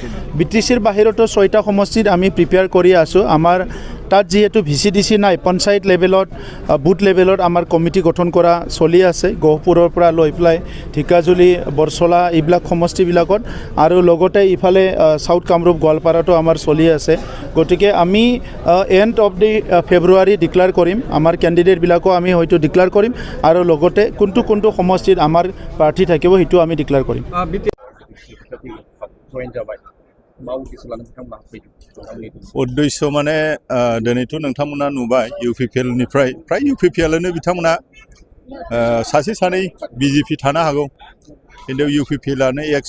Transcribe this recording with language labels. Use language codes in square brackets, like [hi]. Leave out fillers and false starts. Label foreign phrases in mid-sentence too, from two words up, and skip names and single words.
[as] BTCৰ বাহিৰতো 6টা সমষ্টিত আমি প্ৰিপেয়াৰ কৰি আছো আমাৰ তাত যেহেতু VCDC নাই পঞ্চায়ত লেভেলত [en] booth level [as] আমাৰ কমিটি গঠন কৰা চলি আছে গহপুৰৰ পৰা লৈ পেলাই ঢিকাজুলি বৰছলা এইবিলাক সমষ্টিবিলাকত আৰু লগতে ইফালে সাউথ কামৰূপ গোৱালপাৰাতো আমাৰ চলি আছে গতিকে আমি [en] end of the February [as] ডিক্লেয়াৰ কৰিম আমাৰ কেণ্ডিডেটবিলাকো আমি হয়তো ডিক্লেয়াৰ কৰিম আৰু লগতে কোনটো সমষ্টিত আমাৰ প্ৰাৰ্থী থাকিব সেইটো আমি ডিক্লেয়াৰ কৰিম [brx] उद्देश्य माने दिनैथ' नोंथांमोना नुबाय UPPL-निफ्राय प्राय UPPL-नो बिथांमोना सासे सानै BJP थानो हागौ खिन्थु UPPL-आनो